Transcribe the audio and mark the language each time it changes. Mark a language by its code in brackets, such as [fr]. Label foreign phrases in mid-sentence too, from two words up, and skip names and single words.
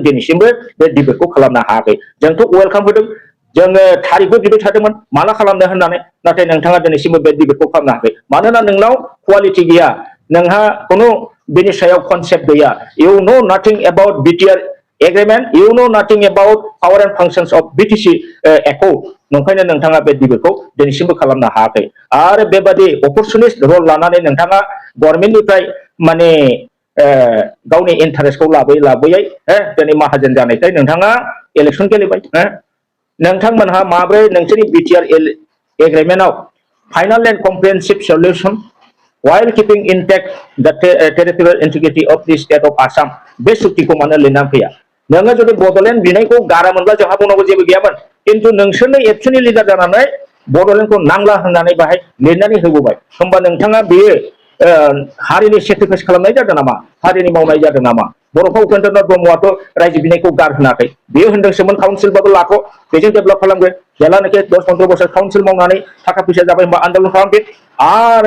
[brx] दिनैसिमबो बे डिबेटखौ खालामनो हायाखै जोंथ' वेलकाम होदों जोङो थारिखबो डिबेट थादोंमोन माला खालामनो होननानै नाथाय नोंथाङा दिनैसिमबो बे डिबेटखौ खालामनो हायाखै मानोना नोंनाव क्वालिटि गैया नोंहा खुनु बेनि सायाव कनसेप्ट गैया [en] you know nothing about BTR agreement you know nothing about power and functions of BTC accord [brx] नंखायनो नोंथाङा बे डिबेटखौ दिनैसिमबो खालामनो हायाखै आरो बेबादि [en] opportunist role [brx] लानानै नोंथाङा गभर्नमेन्टनिफ्राय माने गावनि इन्टारेस्टखौ लाबोयै दिनै माहाजोन जानायखाय नोंथाङा इलेक्शन गेलेबाय नोंथांमोनहा माब्रै नोंसोरनि बिटिआर एग्रिमेन्टआव [en] final and comprehensive solution while keeping intact the territorial integrity of the state of Assam [brx] बे सुक्तिखौ मानो लिरनानै फैया नोङो जुदि बड'लेण्ड बिनायखौ गारामोनब्ला जोंहा बुंनांगौ जेबो गैयामोन खिन्थु नोंसोरनो एबसुनि लिडार जानानै बड'लेण्डखौ नांला होननानै बाहाय लिरनानै होबोबाय होमबा नोंथाङा बेयो हारिनि सेक्रिफाइस खालामनाय जादों नामा हारिनि मावनाय जादों नामा बर'फा उपेन्द्रनाथ ब्रह्मआथ' रायजो बिनायखौ गारहोनाखै बेयो होनदोंसोमोन काउन्सिलबाबो लाथ' बेजों डेभेलप खालामगोन जेब्लानाखि 10-15 बोसोर काउन्सिल मावनानै थाखा फैसा जाबाय होनबा आन्दलन खालामफिन आरो